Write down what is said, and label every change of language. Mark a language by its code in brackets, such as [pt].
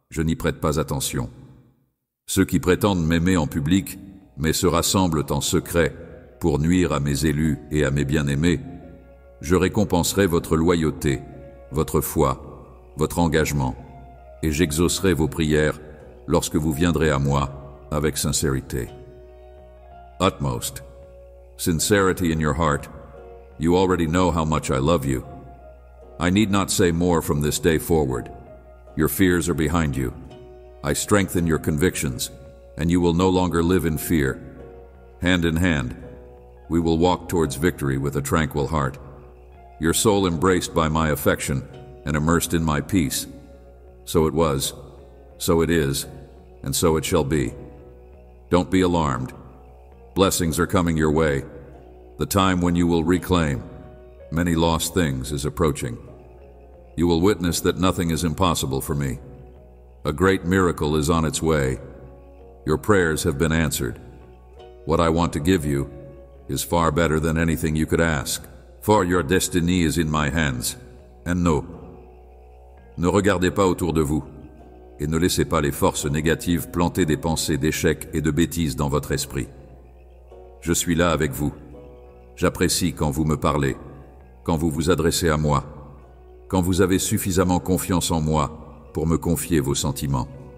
[fr] Je n'y prête pas attention. Ceux qui prétendent m'aimer en public, mais se rassemblent en secret pour nuire à mes élus et à mes bien-aimés, je récompenserai votre loyauté, votre foi, votre engagement, et j'exaucerai vos prières lorsque vous viendrez à moi avec sincérité. [en] Utmost. Sincerity in your heart. You already know how much I love you. I need not say more from this day forward. Your fears are behind you. I strengthen your convictions, and you will no longer live in fear. Hand in hand, we will walk towards victory with a tranquil heart. Your soul embraced by my affection and immersed in my peace. So it was, so it is, and so it shall be. Don't be alarmed. Blessings are coming your way. The time when you will reclaim many lost things is approaching. You will witness that nothing is impossible for me. A great miracle is on its way. Your prayers have been answered. What I want to give you is far better than anything you could ask, for your destiny is in my hands. And no. [fr] Ne regardez pas autour de vous et ne laissez pas les forces négatives planter des pensées d'échec et de bêtises dans votre esprit. Je suis là avec vous. J'apprécie quand vous me parlez, quand vous vous adressez à moi, quand vous avez suffisamment confiance en moi pour me confier vos sentiments.